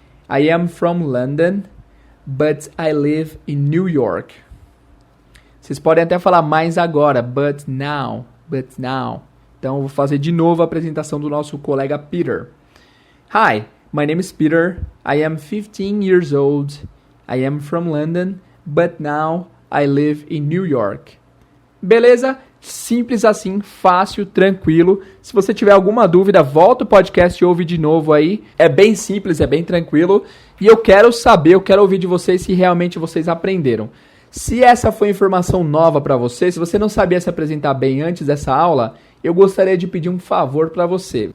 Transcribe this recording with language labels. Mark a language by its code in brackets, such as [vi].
[en] I am from London, but I live in New York. [pt] Vocês podem até falar mais agora, [en] but now. [pt] Então, eu vou fazer de novo a apresentação do nosso colega Peter. Hi, [en] My name is Peter. I am 15 years old. I am from London, but now I live in New York. [pt] Beleza? Simples assim, fácil, tranquilo. Se você tiver alguma dúvida, volta o podcast e ouve de novo aí. É bem simples, é bem tranquilo. E eu quero saber, eu quero ouvir de vocês se realmente vocês aprenderam. Se essa foi informação nova para você, se você não sabia se apresentar bem antes dessa aula, eu gostaria de pedir um favor para você.